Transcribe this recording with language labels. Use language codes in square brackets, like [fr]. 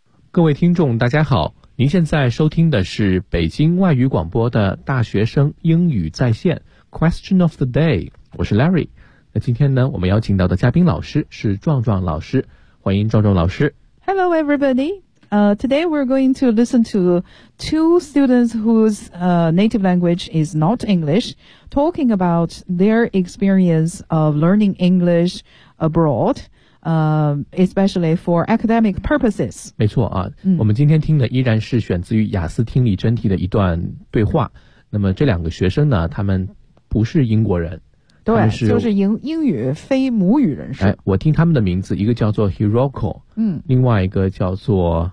[zh] 各位听众大家好，您现在收听的是北京外语广播的大学生英语在线 Question of the day， 我是 Larry。那今天呢，我们邀请到的嘉宾老师是壮壮老师，欢迎壮壮老师。 [en] Hello everybody、today we're going to listen to two students whose、native language is not English talking about their experience of learning English abroadespecially for academic purposes. [zh] 没错啊、我们今天听的依然是选自于雅思听力真题的一段对话。那么这两个学生呢，他们不是英国人，对，是就是英语非母语人士。哎，我听他们的名字，一个叫做 Hiroko、另外一个叫做